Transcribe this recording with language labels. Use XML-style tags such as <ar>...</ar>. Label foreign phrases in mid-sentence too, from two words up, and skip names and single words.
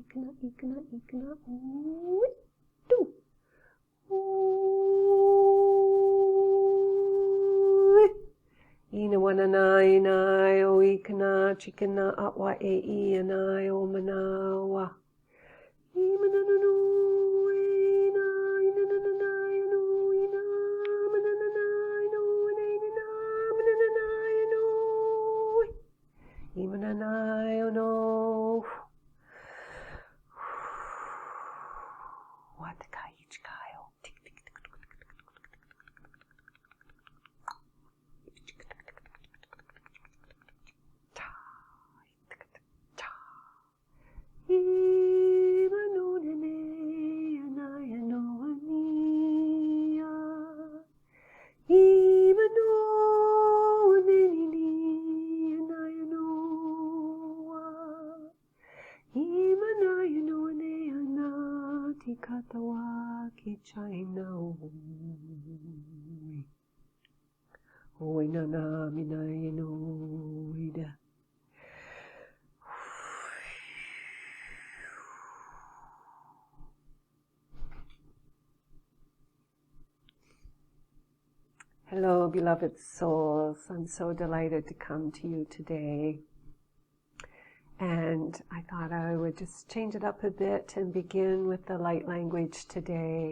<en>tu ina wanana o ikna chikana atwa e I anayo manawa imananu Imananayo no Watakaichkayo tik tik tik ta ta Imanunene anayano ania Imanunene Katawa kichaina Oina na minayeno ida Hello, beloved souls. I'm so delighted to come to you today. And I thought I would just change it up a bit and begin with the light language today.</en>